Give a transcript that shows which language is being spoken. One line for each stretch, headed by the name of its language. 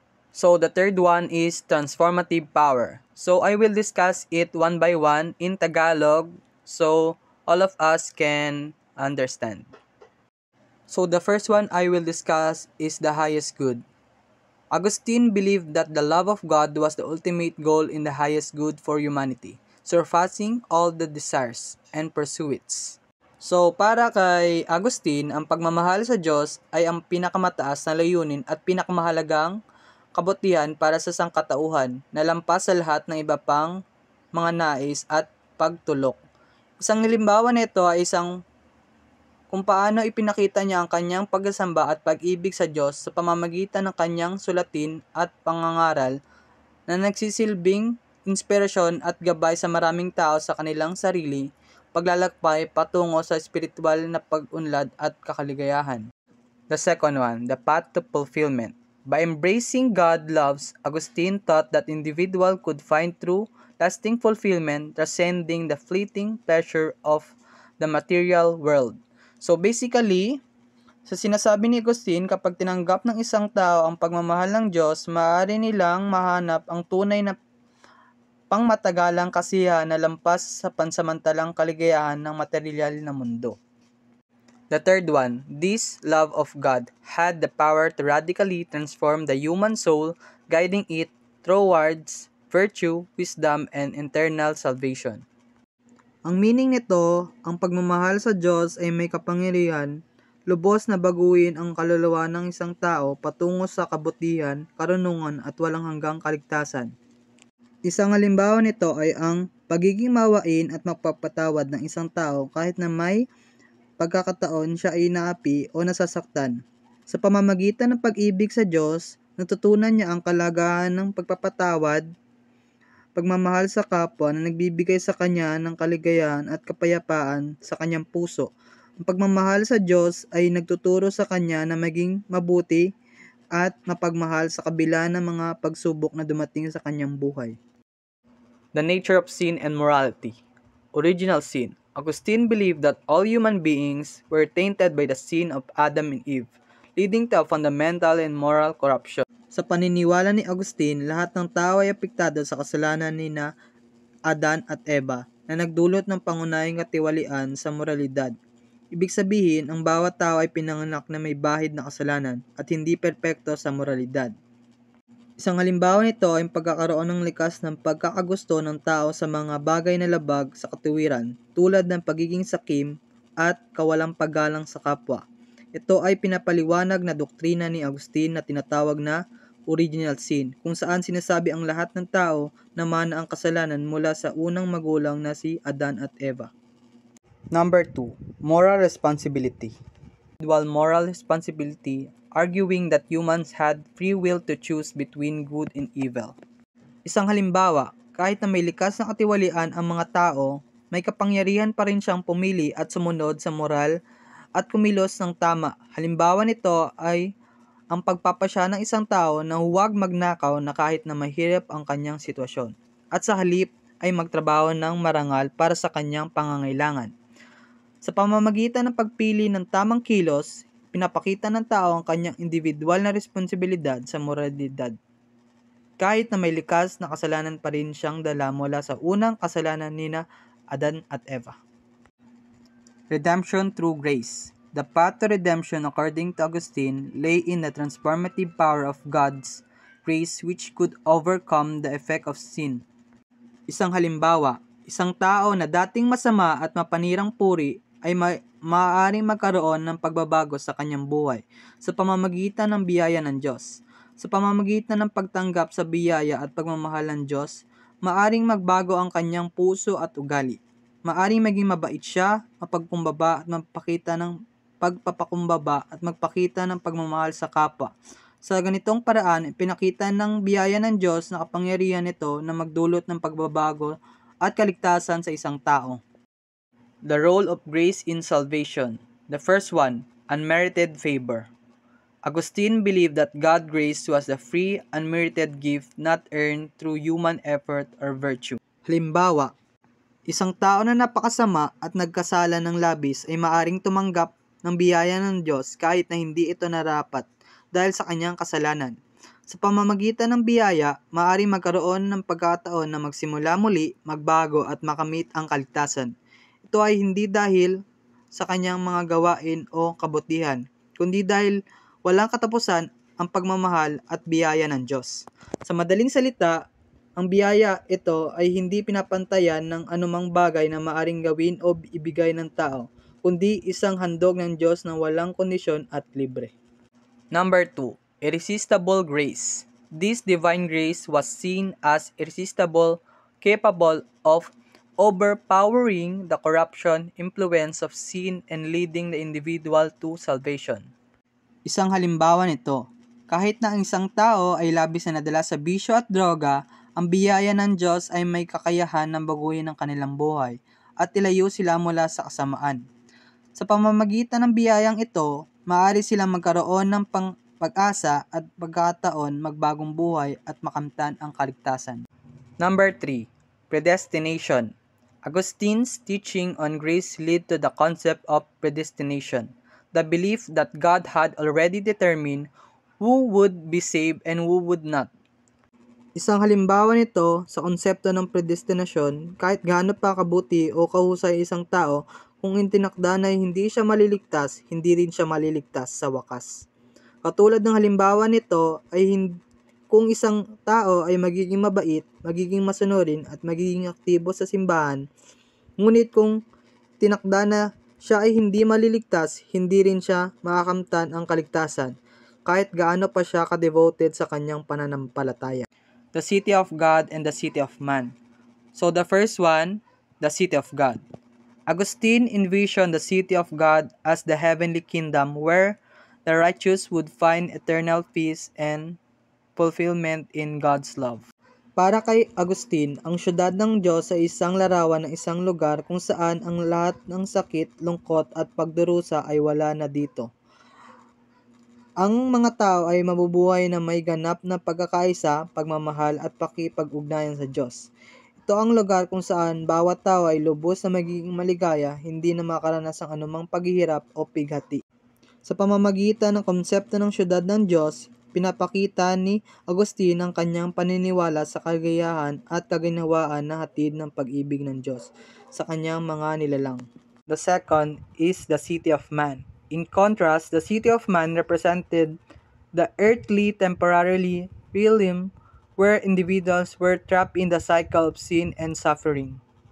English: So the third one is transformative power. So I will discuss it one by one in Tagalog so all of us can understand. So the first one I will discuss is the highest good. Augustine believed that the love of God was the ultimate goal in the highest good for humanity, surpassing all the desires and pursuits.
Filipino: So, para kay Augustine, ang pagmamahal sa Diyos ay ang pinakamataas na layunin at pinakamahalagang kabutihan para sa sangkatauhan na lampas sa lahat ng iba pang mga nais at pagtulok. Isang halimbawa nito ay kung paano ipinakita niya ang kanyang pagsasamba at pag-ibig sa Diyos sa pamamagitan ng kanyang sulatin at pangangaral na nagsisilbing inspirasyon at gabay sa maraming tao sa kanilang sarili, paglalakbay patungo sa espiritual na pag-unlad at kakaligayahan.
English: The second one, the path to fulfillment. By embracing God's love, Augustine taught that individual could find true, lasting fulfillment, transcending the fleeting pleasure of the material world. So basically,
Filipino: sa sinasabi ni Agustin, kapag tinanggap ng isang tao ang pagmamahal ng Diyos, maaari nilang mahanap ang tunay na pangmatagalang kasiyahan na lampas sa pansamantalang kaligayahan ng material na mundo.
English: The third one, this love of God had the power to radically transform the human soul, guiding it towards virtue, wisdom, and eternal salvation.
Filipino: Ang meaning nito, ang pagmamahal sa Diyos ay may kapangyarihan, lubos na baguhin ang kaluluwa ng isang tao patungo sa kabutihan, karunungan at walang hanggang kaligtasan. Isang halimbawa nito ay ang pagiging mawain at magpapatawad ng isang tao kahit na may pagkakataon siya ay naapi o nasasaktan. Sa pamamagitan ng pag-ibig sa Diyos, natutunan niya ang kalagahan ng pagpapatawad, pagmamahal sa kapwa na nagbibigay sa kanya ng kaligayahan at kapayapaan sa kanyang puso. Ang pagmamahal sa Diyos ay nagtuturo sa kanya na maging mabuti at mapagmahal sa kabila ng mga pagsubok na dumating sa kanyang buhay.
English: The nature of sin and morality. Original sin. Augustine believed that all human beings were tainted by the sin of Adam and Eve, leading to a fundamental and moral corruption.
Filipino: Sa paniniwala ni Augustine, lahat ng tao ay apektado sa kasalanan ni na Adan at Eva na nagdulot ng pangunahing katiwalian sa moralidad. Ibig sabihin, ang bawat tao ay pinanganak na may bahid na kasalanan at hindi perpekto sa moralidad. Isang halimbawa nito ay pagkakaroon ng likas ng pagkakagusto ng tao sa mga bagay na labag sa katuwiran tulad ng pagiging sakim at kawalang paggalang sa kapwa. Ito ay pinapaliwanag na doktrina ni Augustine na tinatawag na original sin, kung saan sinasabi ang lahat ng tao na mana ang kasalanan mula sa unang magulang na si Adan at Eva.
English: Number 2. Moral responsibility. Individual moral responsibility, arguing that humans had free will to choose between good and evil.
Filipino: Isang halimbawa, kahit na may likas na katiwalian ang mga tao, may kapangyarihan pa rin siyang pumili at sumunod sa moral at kumilos ng tama. Halimbawa nito ay ang pagpapasya ng isang tao na huwag magnakaw na kahit na mahirap ang kanyang sitwasyon, at sa halip ay magtrabaho ng marangal para sa kanyang pangangailangan. Sa pamamagitan ng pagpili ng tamang kilos, pinapakita ng tao ang kanyang individual na responsibilidad sa moralidad. Kahit na may likas na kasalanan pa rin siyang dala mula sa unang kasalanan nina Adan at Eva.
English: Redemption through grace. The path to redemption, according to Augustine, lay in the transformative power of God's grace which could overcome the effect of sin.
Filipino: Isang halimbawa, isang tao na dating masama at mapanirang puri ay maaaring magkaroon ng pagbabago sa kanyang buhay sa pamamagitan ng biyaya ng Diyos. Sa pamamagitan ng pagtanggap sa biyaya at pagmamahal ng Diyos, maaaring magbago ang kanyang puso at ugali. Maaaring maging mabait siya, mapagkumbaba at magpakita ng pagpapakumbaba at magpakita ng pagmamahal sa kapwa. Sa ganitong paraan, pinakita ng biyaya ng Diyos na kapangyarihan nito na magdulot ng pagbabago at kaligtasan sa isang tao.
English: The role of grace in salvation. The first one, unmerited favor. Augustine believed that God's grace was a free, unmerited gift not earned through human effort or virtue.
Filipino: Halimbawa, isang tao na napakasama at nagkasala ng labis ay maaring tumanggap ng biyaya ng Diyos kahit na hindi ito narapat dahil sa kanyang kasalanan. Sa pamamagitan ng biyaya, maaaring magkaroon ng pagkataon na magsimula muli, magbago at makamit ang kaligtasan. Ito ay hindi dahil sa kanyang mga gawain o kabutihan, kundi dahil walang katapusan ang pagmamahal at biyaya ng Diyos. Sa madaling salita, ang biyaya ito ay hindi pinapantayan ng anumang bagay na maaring gawin o ibigay ng tao, kundi isang handog ng Diyos na walang kondisyon at libre.
English: Number 2. Irresistible grace. This divine grace was seen as irresistible, capable of overpowering the corruption, influence of sin, and leading the individual to salvation.
Filipino: Isang halimbawa nito, kahit na ang isang tao ay labis na nadala sa bisyo at droga, ang biyaya ng Diyos ay may kakayahan na baguhin ang kanilang buhay at ilayo sila mula sa kasamaan. Sa pamamagitan ng biyayang ito, maaari silang magkaroon ng pag-asa at pagkataon magbagong buhay at makamtan ang kaligtasan.
English: Number 3. Predestination. Augustine's teaching on grace led to the concept of predestination, the belief that God had already determined who would be saved and who would not.
Filipino: Isang halimbawa nito sa konsepto ng predestinasyon, kahit gaano pa kabuti o kahusay isang tao, kung itinakda na hindi siya maliligtas, hindi rin siya maliligtas sa wakas. Katulad ng halimbawa nito ay kung isang tao ay magiging mabait, magiging masunurin at magiging aktibo sa simbahan, ngunit kung tinakda na siya ay hindi maliligtas, hindi rin siya makakamtan ang kaligtasan, kahit gaano pa siya ka-devoted sa kanyang pananampalataya.
English: The city of God and the city of man. So the first one, the city of God. Augustine envisioned the city of God as the heavenly kingdom where the righteous would find eternal peace and fulfillment in God's love.
Filipino: Para kay Augustine, ang syudad ng Diyos ay isang larawan ng isang lugar kung saan ang lahat ng sakit, lungkot at pagdurusa ay wala na dito. Ang mga tao ay mabubuhay na may ganap na pagkakaisa, pagmamahal at pakikipag-ugnayan sa Diyos. Ito ang lugar kung saan bawat tao ay lubos na magiging maligaya, hindi na makaranas ng anumang paghihirap o pighati. Sa pamamagitan ng konsepto ng syudad ng Diyos, pinapakita ni Augustine ang kanyang paniniwala sa kagayahan at kaginhawaan na hatid ng pag-ibig ng Diyos sa kanyang mga nilalang.
English: The second is the city of man. In contrast, the city of man represented the earthly, temporarily realm where individuals were trapped in the cycle of sin and suffering.